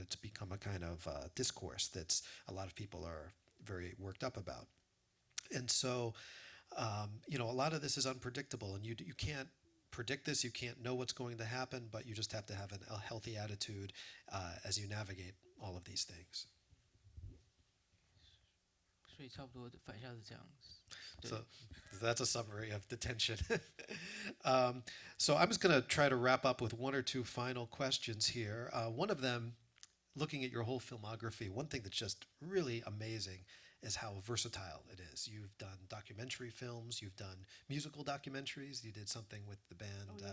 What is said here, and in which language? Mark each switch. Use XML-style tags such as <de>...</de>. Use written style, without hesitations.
<en>And it's become a kind of discourse that's a lot of people are very worked up about. And so, a lot of this is unpredictable, and you can't predict this. You can't know what's going to happen, but you just have to have a healthy attitude as you navigate all of these things.</en> <zh>所以差不多反向是这样子。</zh> <en>So that's a summary of detention. So I'm just going to try to wrap up with one or two final questions here. One of them, looking at your whole filmography, one thing that's just really amazing is how versatile it is. You've done documentary films, you've done musical documentaries, you did something with the band.</en>